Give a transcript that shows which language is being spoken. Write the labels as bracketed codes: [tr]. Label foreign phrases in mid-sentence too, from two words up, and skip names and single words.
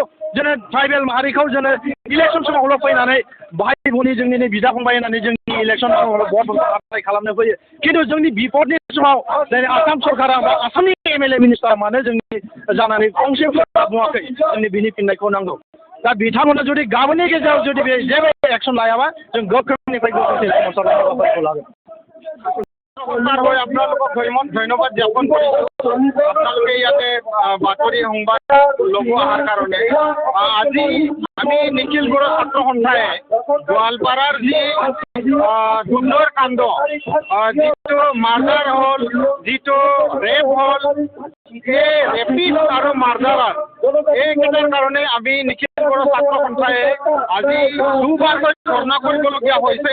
[brx] जोङो ट्राइबेल माहारिखौ जोङो इलेक्सन समावल' फैनानै बाहाय बुनि जोंनि बिदा फंबाय होननानै जोंनि इलेक्सन समावल' [en] vote apply [brx] खालामनो फैयो, खिन्थु जोंनि बिपदनि समाव दिनै आसाम सरकारा बा आसामनि एमएलए मिनिस्टारा मानो जोंनि जानानै फंसे बुङाखै? जोंनि बिनि फिननायखौ नांगौ। दा बिथांमोना जुदि गाबोननि गेजेराव जुदि बे जेबो एक्सन लायाबा जों गोख्रोंनिफ्राय गोख्रोंसिन सोमावसारनाय हाबाफारिखौ लागोन। [as] আপোনালোকক ধন্যবাদ জ্ঞাপন কৰিছোঁ। আপোনালোকে ইয়াতে বাতৰি সংবাদ ল'ব অহাৰ কাৰণে। আজি আমি নিখিল বড়ো ছাত্ৰ সন্থাই গোৱালপাৰাৰ যি সুন্দৰ কাণ্ড, যিটো মাৰ্ডাৰ হ'ল, যিটো ৰেপ হ'ল, এই ৰেপিষ্ট আৰু মাৰ্ডাৰাৰ এইকেইটাৰ কাৰণে আমি নিখিল বড়ো ছাত্ৰ সন্থাই আজি দুবাৰকৈ ধৰ্ণা কৰিবলগীয়া হৈছে।